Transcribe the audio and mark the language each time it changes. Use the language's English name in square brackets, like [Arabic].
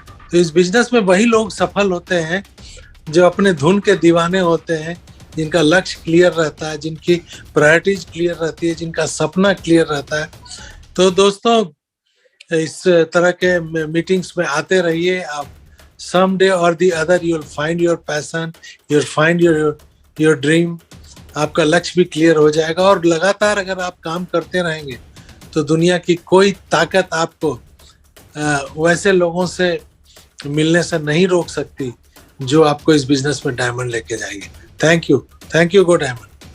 [Hindi] तो इस बिजनेस में वही लोग सफल होते हैं जो अपने धुन के दीवाने होते हैं, जिनका लक्ष्य क्लियर रहता है, जिनकी प्रायोरिटीज क्लियर रहती है, जिनका सपना क्लियर रहता है। तो दोस्तों, इस तरह के मीटिंग्स में आते रहिए। आप [English] someday or the other you will find your passion, you will find your dream। [Hindi] आपका लक्ष्य भी क्लियर हो जाएगा और लगातार अगर आप काम करते रहेंगे तो दुनिया की कोई ताकत आपको वैसे लोगों से मिलने से नहीं रोक सकती जो आपको इस बिजनेस में डायमंड लेके जाएंगे। [English] Thank you go diamond.